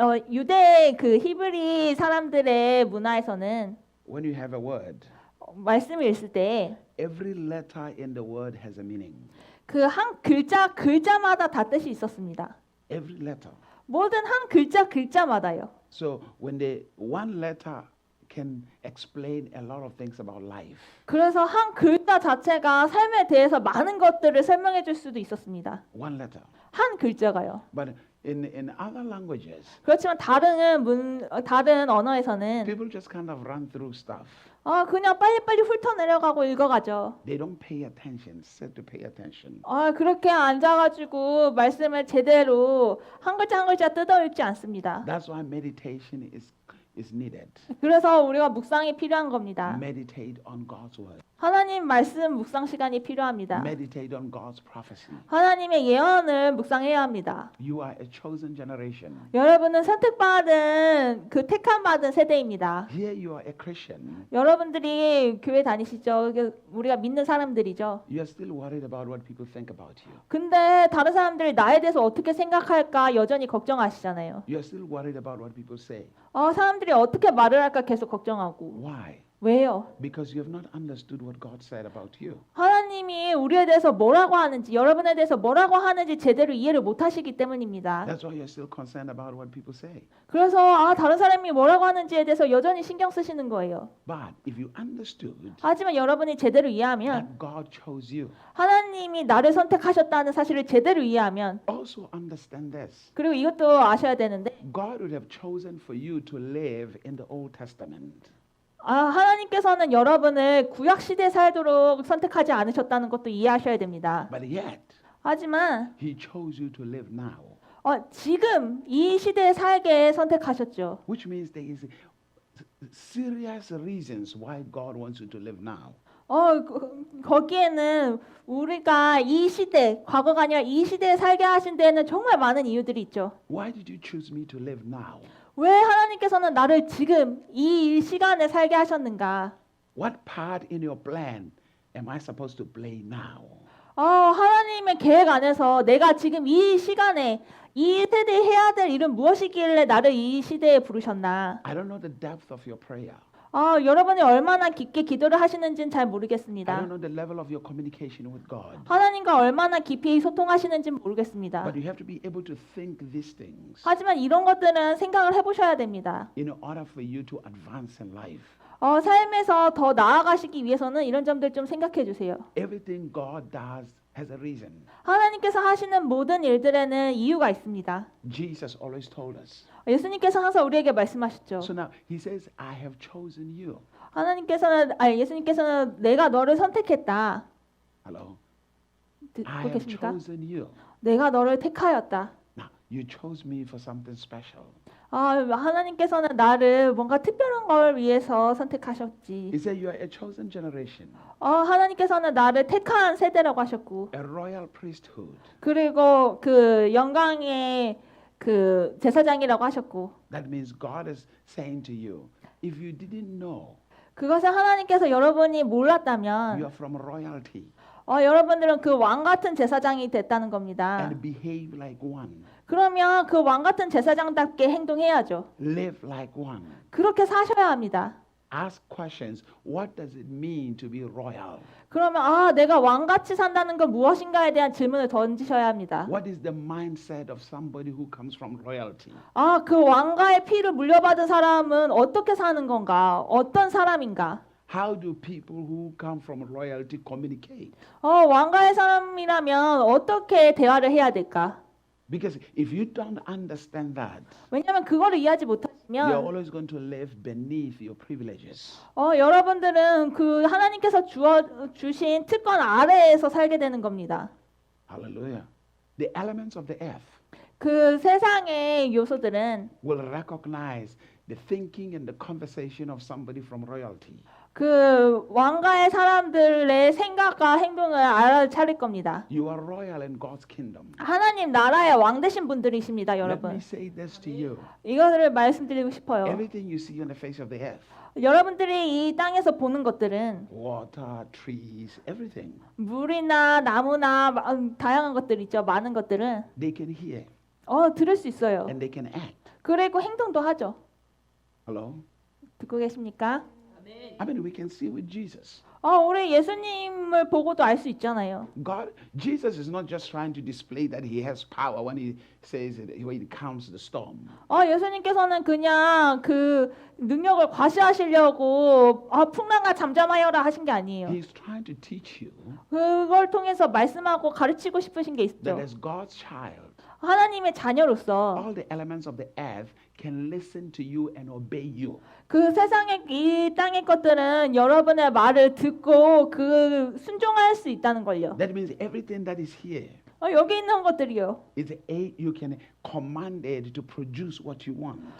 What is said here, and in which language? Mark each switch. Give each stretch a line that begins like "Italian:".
Korean: 유대 히브리 사람들의 문화에서는
English: when you have a word,
Korean: 말씀을 읽을 때
English: every letter in the word has a meaning.
Korean: 그 한 글자마다 다 뜻이 있었습니다.
English: Every letter.
Korean: 모든 한 글자마다요.
English: So when one letter can explain a lot of things about life.
Korean: 그래서 한 글자 자체가 삶에 대해서 많은 것들을 설명해 줄 수도 있었습니다.
English: One letter.
Korean: 한 글자가요.
English: But in other languages,
Korean: 그렇지만 다른 언어에서는
English: people just kind of run through stuff.
Korean: 그냥 빨리빨리 훑어내려가고 읽어가죠.
English: They don't pay attention, said to pay attention.
Korean: 그렇게 앉아가지고 말씀을 제대로 한 글자 한 글자 뜯어 읽지 않습니다.
English: That's why meditation is needed.
Korean: 그래서 우리가 묵상이 필요한 겁니다.
English: Meditate on God's word.
Korean: 하나님 말씀 묵상 시간이 필요합니다.
English: Meditate on God's prophecy.
Korean: 하나님의 예언을 묵상해야 합니다.
English: You are a chosen generation.
Korean: 여러분은 선택받은 택함 받은 세대입니다.
English: Here you are a Christian.
Korean: 여러분들이 교회 다니시죠? 우리가 믿는 사람들이죠.
English: You are still worried about what people think about you.
Korean: 근데 다른 사람들이 나에 대해서 어떻게 생각할까 여전히 걱정하시잖아요.
English: You are still worried about what people say.
Korean: 사람들이 어떻게 말을 할까 계속 걱정하고.
English: Why?
Korean: 왜요?
English: Because you have not understood what God said about you.
Korean: 하나님이 우리에 대해서 뭐라고 하는지, 여러분에 대해서 뭐라고 하는지 제대로 이해를 못 하시기 때문입니다.
English: That's why you're still concerned about what people say.
Korean: 그래서 다른 사람이 뭐라고 하는지에 대해서 여전히 신경 쓰시는 거예요.
English: But if you understood
Korean: 하지만 여러분이 제대로 이해하면
English: that God chose you,
Korean: 하나님이 나를 선택하셨다는 사실을 제대로 이해하면
English: also understand this.
Korean: 그리고 이것도 아셔야 되는데
English: God would have chosen for you to live in the Old Testament.
Korean: 하나님께서는 여러분을 구약 시대에 살도록 선택하지 않으셨다는 것도 이해하셔야 됩니다.
English: But yet,
Korean: 하지만
English: He chose you to live now.
Korean: 지금 이 시대에 살게 선택하셨죠.
English: Which means there is serious reasons why God wants you to live now.
Korean: 거기에는 우리가 이 시대, 과거가 아니라 이 시대에 살게 하신 데에는 정말 많은 이유들이 있죠.
English: Why did you choose me to live now?
Korean: 왜 하나님께서는 나를 지금 이 시간에 살게 하셨는가?
English: What part in your plan am I supposed to play now?
Korean: 하나님의 계획 안에서 내가 지금 이 시간에 이 세대에 해야 될 일은 무엇이길래 나를 이 시대에 부르셨나?
English: I don't know the depth of your prayer.
Korean: 여러분이 얼마나 깊게 기도를 하시는지는 잘
English: I don't
Korean: 모르겠습니다.
English: know the level of your communication with God.
Korean: 하나님과 얼마나 깊이 소통하시는지는 모르겠습니다.
English: But you have to be able to think these things
Korean: 하지만 이런 것들은 생각을 해보셔야 됩니다.
English: in order for you to advance in life.
Korean: 삶에서 더 나아가시기 위해서는 이런 점들 좀 생각해 주세요.
English: Everything God does has a reason.
Korean: 하나님께서 하시는 모든 일들에는 이유가 있습니다.
English: Jesus always told us.
Korean: 예수님께서 항상 우리에게 말씀하셨죠.
English: So now he says, I have chosen you.
Korean: 예수님께서는 내가 너를 선택했다.
English: Hello?
Korean: 듣고
English: I have
Korean: 계십니까?
English: chosen you.
Korean: 내가 너를 택하였다.
English: Now, you chose me for something special.
Korean: 하나님께서는 나를 뭔가 특별한 걸 위해서 선택하셨지.
English: He said, you are a chosen generation,
Korean: 하나님께서는 나를 택한 세대라고 하셨고,
English: a royal priesthood.
Korean: 그리고 그 영광의 그 제사장이라고 하셨고,
English: That means God is saying to you, if you didn't know,
Korean: 그것을 하나님께서 여러분이
English: you
Korean: 몰랐다면,
English: are from royalty
Korean: 여러분들은 그 왕 같은 제사장이 됐다는 겁니다.
English: and behave like one,
Korean: 그러면 그 왕 같은 제사장답게 행동해야죠.
English: live like one.
Korean: 그렇게 사셔야 합니다.
English: Ask questions. What does it mean to be royal?
Korean: 그러면 내가 왕같이 산다는 건 무엇인가에 대한 질문을 던지셔야 합니다.
English: What is the mindset of somebody who comes from royalty?
Korean: 그 왕가의 피를 물려받은 사람은 어떻게 사는 건가? 어떤 사람인가?
English: How do people who come from royalty communicate?
Korean: 왕가의 사람이라면 어떻게 대화를 해야 될까?
English: Because if you don't understand that,
Korean: 왜냐하면 그거를 이해하지
English: you're
Korean: 못하시면
English: always going to live beneath your privileges.
Korean: 여러분들은 그 하나님께서 주신 특권 아래에서 살게 되는 겁니다.
English: Hallelujah. The elements of the earth
Korean: 그 세상의 요소들은
English: will recognize the thinking and the conversation of somebody from royalty.
Korean: 그 왕가의 사람들의 생각과 행동을 알아차릴 겁니다.
English: You are royal in God's kingdom.
Korean: 하나님 나라의 왕 되신 분들이십니다,
English: Let me
Korean: 여러분.
English: say this to you.
Korean: 이것을 말씀드리고 싶어요.
English: Everything you see on the face of the earth,
Korean: 여러분들이 이 땅에서 보는 것들은
English: water, trees, everything,
Korean: 물이나 나무나 다양한 것들 있죠. 많은 것들은
English: they can hear
Korean: 들을 수 있어요.
English: and they can act.
Korean: 그리고 행동도 하죠.
English: Hello?
Korean: 듣고 계십니까?
English: I mean, we can see with Jesus.
Korean: 우리 예수님을 보고도 알 수 있잖아요.
English: Jesus is not just trying to display that he has power when he says it, when he calms the storm.
Korean: 예수님께서는 그냥 그 능력을 과시하시려고 풍랑아 잠잠하여라 하신 게 아니에요.
English: He's trying to teach you
Korean: 그걸 통해서 말씀하고 가르치고 싶으신 게
English: that as God's child,
Korean: 하나님의 자녀로서
English: all the elements of the earth can listen to you and obey you.
Korean: 그 세상의 이 땅의 것들은 여러분의 말을 듣고 그 순종할 수 있다는 걸요.
English: That means everything that is here
Korean: 여기 있는 것들이요.
English: is you can command it to produce what you want.